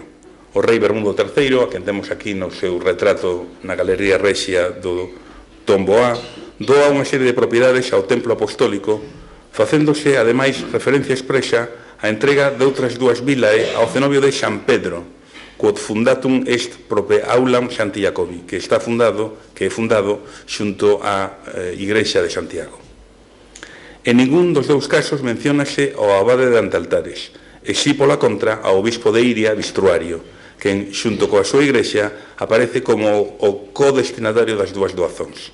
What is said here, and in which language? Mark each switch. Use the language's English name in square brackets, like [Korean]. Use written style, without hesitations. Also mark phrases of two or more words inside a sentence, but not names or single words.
[Galician] O rei Bermudo III, a quen temos aquí no seu retrato na Galería Rexia do tombo A, doa unha serie de propiedades ao templo apostólico, facéndose, ademais, referencia expresa a entrega de outras dúas vilae ao cenobio de San Pedro, [Latin] quod fundatum est prope aulam Santi Jacobi, [Galician] que é fundado xunto á Igrexa de Santiago. En ningún dos dous casos menciónase ao abade de Antealtares, e si pola contra ao obispo de Iria Bistruario, que xunto coa súa igrexa aparece como o co-destinatario das dúas doazóns.